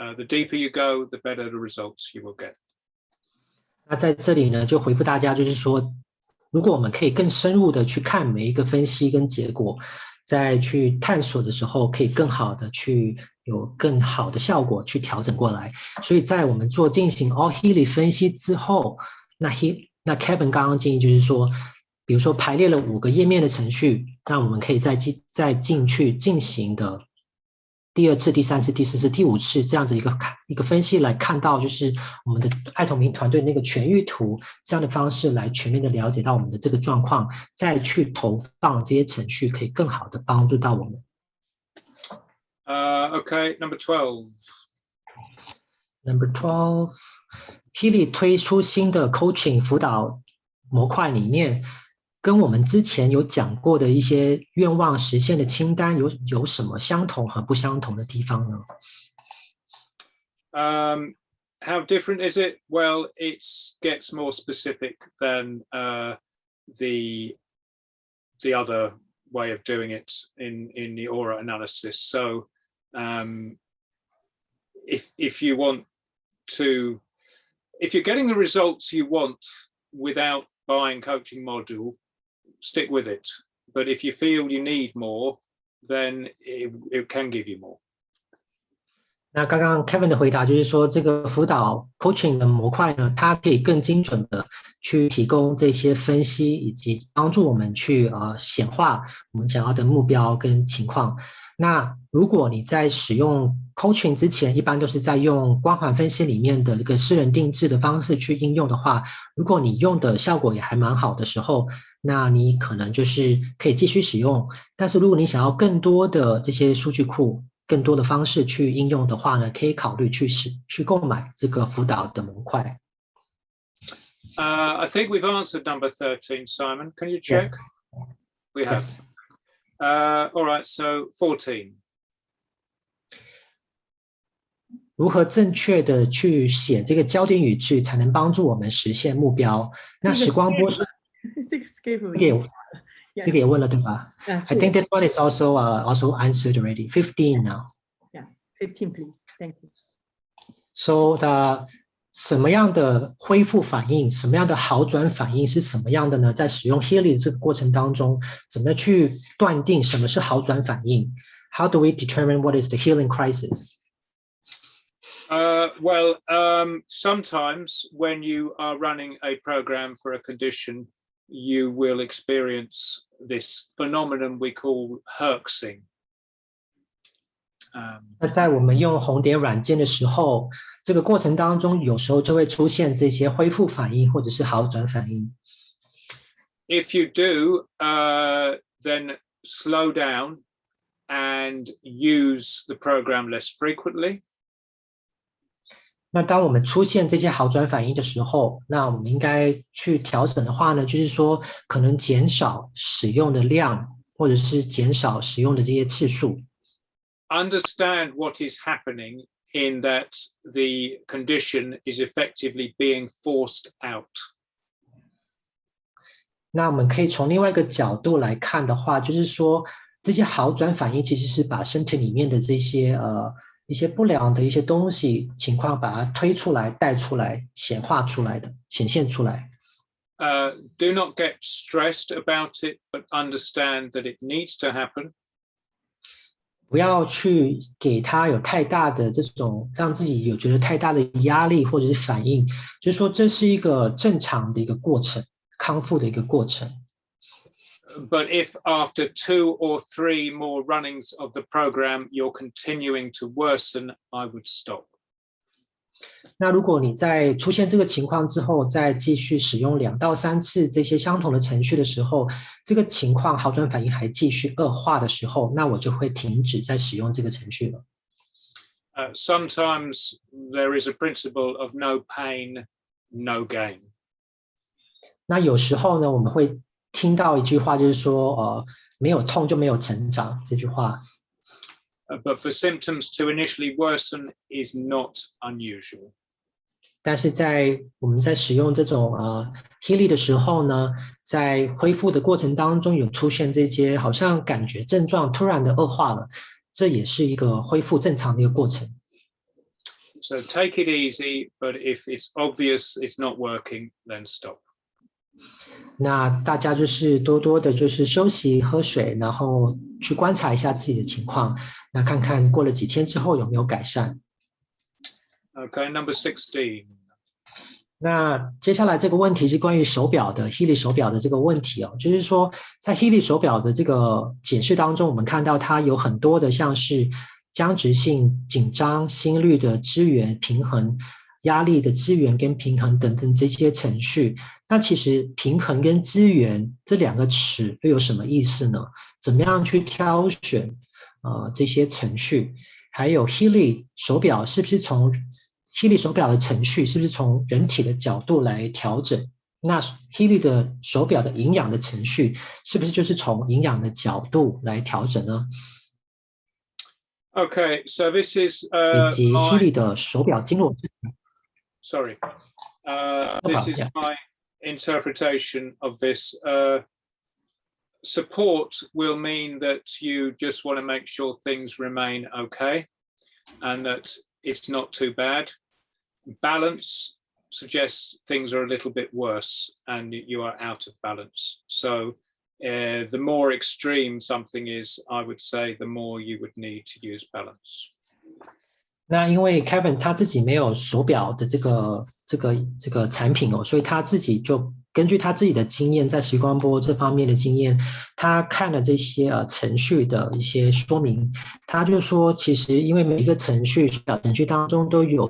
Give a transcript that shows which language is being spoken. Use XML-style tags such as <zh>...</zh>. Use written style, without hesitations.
<en>The deeper you go, the better the results you will get.</en> <zh>那在这里呢，就回复大家，就是说，如果我们可以更深入的去看每一个分析跟结果，再去探索的时候，可以更好的去有更好的效果去调整过来。所以在我们进行 all healy 分析之后，那 Kevin 刚刚建议就是说，比如说排列了5个页面的程序，那我们可以再进去进行的第2次、第3次、第4次、第5次这样子一个分析，来看到就是我们的爱同频团队那个全域图这样的方式，来全面的了解到我们的这个状况，再去投放这些程序，可以更好的帮助到我们。</zh> <en>Okay, number 12.</en> <zh>Number 12, healy 推出新的 coaching 辅导模块里面，跟我们之前有讲过的一些愿望实现的清单有什么相同和不相同的地方呢？</zh> <en>How different is it? Well, it gets more specific than the other way of doing it in the aura analysis. So if you want to, if you're getting the results you want without buying coaching module, stick with it. But if you feel you need more, then it can give you more.</en> <zh>那刚刚 Kevin 的回答就是说，这个辅导 coaching 的模块呢，它可以更精准的去提供这些分析，以及帮助我们去显化我们想要的目标跟情况。那如果你在使用 coaching 之前，一般都是在用光环分析里面的这个私人定制的方式去应用的话，如果你用的效果也还蛮好的时候，那你可能就是可以继续使用。但是如果你想要更多的这些数据库，更多的方式去应用的话呢，可以考虑去购买这个辅导的模块。</zh> <en>I think we've answered number 13, Simon. Can you check? Yes. We have. Yes. All right, so 14.</en> <zh>如何正确的去写这个焦点语句，才能帮助我们实现目标？那时光波是这个 schedule 这个也问了对吧？</zh> <en>I think this one is also answered already. 15 now. Yeah, 15 please. Thank you.</en> <zh>So 什么样的恢复反应，什么样的好转反应是什么样的呢？在使用 healy 这个过程当中，怎么去断定什么是好转反应？</zh> <en>How do we determine what is the healing crisis? Well, sometimes when you are running a program for a condition, you will experience this phenomenon we call herxing.</en> <zh>那在我们用红点软件的时候，这个过程当中有时候就会出现这些恢复反应或者是好转反应。</zh> <en>If you do, then slow down and use the program less frequently.</en> <zh>那当我们出现这些好转反应的时候，那我们应该去调整的话呢，就是说可能减少使用的量，或者是减少使用的这些次数。</zh> <en>Understand what is happening in that the condition is effectively being forced out.</en> <zh>那我们可以从另外一个角度来看的话，就是说这些好转反应其实是把身体里面的这些一些不良的一些东西情况，把它推出来、带出来、显化出来的、显现出来。</zh> <en>Do not get stressed about it, but understand that it needs to happen.</en> <zh>不要去给他有太大的这种让自己有觉得太大的压力或者是反应，就是说这是一个正常的一个过程，康复的一个过程。</zh> <en>But if after 2 or 3 more runnings of the program you're continuing to worsen, I would stop.</en> <zh>那如果你在出现这个情况之后，再继续使用2到3次这些相同的程序的时候，这个情况好转反应还继续恶化的时候，那我就会停止再使用这个程序了。</zh> <en>Sometimes there is a principle of no pain, no gain.</en> <zh>那有时候呢，我们会听到一句话，就是说，没有痛就没有成长这句话。</zh> <en>But for symptoms to initially worsen is not unusual.</en> <zh>但是我们在使用这种healy 的时候呢，在恢复的过程当中有出现这些好像感觉症状突然的恶化了，这也是一个恢复正常的一个过程。</zh> <en>So take it easy, but if it's obvious it's not working, then stop.</en> <zh>那大家就是多多的就是休息喝水，然后去观察一下自己的情况，那看看过了几天之后有没有改善。</zh> <en>Okay, number 16.</en> <zh>那接下来这个问题是关于手表的 healy 手表的这个问题哦，就是说在 healy 手表的这个解释当中，我们看到它有很多的像是僵直性、紧张、心率的支援、平衡、压力的支援跟平衡等等这些程序。那其实平衡跟支援这两个词又有什么意思呢？怎么样去挑选这些程序？还有 healy 手表是不是从healy 手表的程序是不是从人体的角度来调整？那 healy 的手表的营养的程序是不是就是从营养的角度来调整呢？</zh> <en>Okay, so this is</en> <zh>以及 healy 的手表经络。</zh> <en>Sorry, this is my interpretation of this. Support will mean that you just want to make sure things remain okay and that it's not too bad. Balance suggests things are a little bit worse and you are out of balance. So the more extreme something is, I would say, the more you would need to use balance.</en> <zh>那因为 Kevin 他自己没有手表的这个产品哦，所以他自己就根据他自己的经验，在时光波这方面的经验，他看了这些程序的一些说明，他就说，其实因为每一个程序当中都</zh>